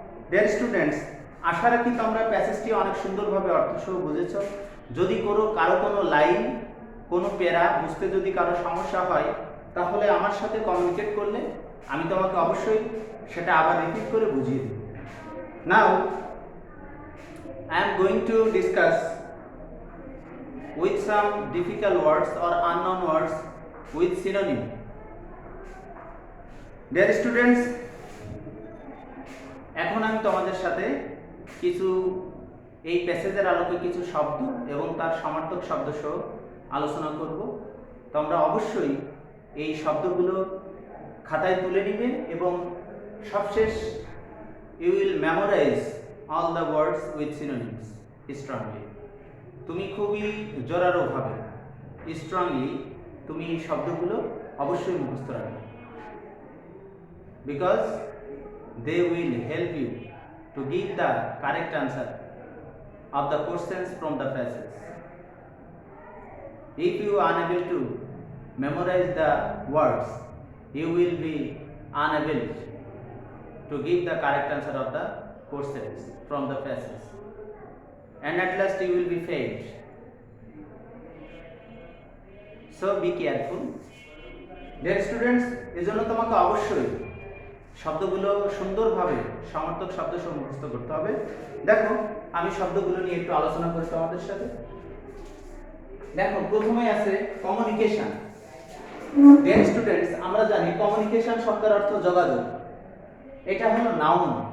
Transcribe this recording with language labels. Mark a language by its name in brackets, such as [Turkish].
[Bangla] Dear students, আশা রাখি তোমরা প্যাসেজটি অনেক সুন্দরভাবে অর্থসহ বুঝেছ। যদি কারো কোনো লাইন, কোনো প্যারা বুঝতে যদি কারো সমস্যা হয়, তাহলে আমার সাথে কমিউনিকেট করলে আমি তোমাকে অবশ্যই সেটা আবার রিপিট করে বুঝিয়ে দেব। [English] Now I am going to discuss with some difficult words or unknown words with synonym. [Bangla] Dear students, এখন আমি তোমাদের সাথে কিছু এই প্যাসেজের আলোকে কিছু শব্দ এবং তার সমার্থক শব্দ সহ আলোচনা করব। তোমরা অবশ্যই এই শব্দগুলো খাতায় তুলে নেবে এবং সবশেষ [English] you will memorize all the words with synonyms strongly. [Bangla] তুমি খুবই জোরালোভাবে স্ট্রংলি তুমি এই শব্দগুলো অবশ্যই মুখস্থ রাখবে, because [English] they will help you to give the correct answer of the questions from the passage. If you are unable to memorize the words, you will be unable to give the correct answer of the questions from the passage, and at last you will be failed. So be careful, dear students. [Bangla] এজন্য তোমাকে অবশ্যই শব্দগুলো সুন্দরভাবে সমার্থক শব্দ মুখস্থ করতে হবে। দেখো আমি শব্দগুলো নিয়ে একটু আলোচনা করি তোমাদের সাথে। দেখো প্রথমে আছে কমিউনিকেশন। ডিয়ার স্টুডেন্টস, আমরা জানি কমিউনিকেশন শব্দের অর্থ যোগাযোগ। এটা হলো নাউন।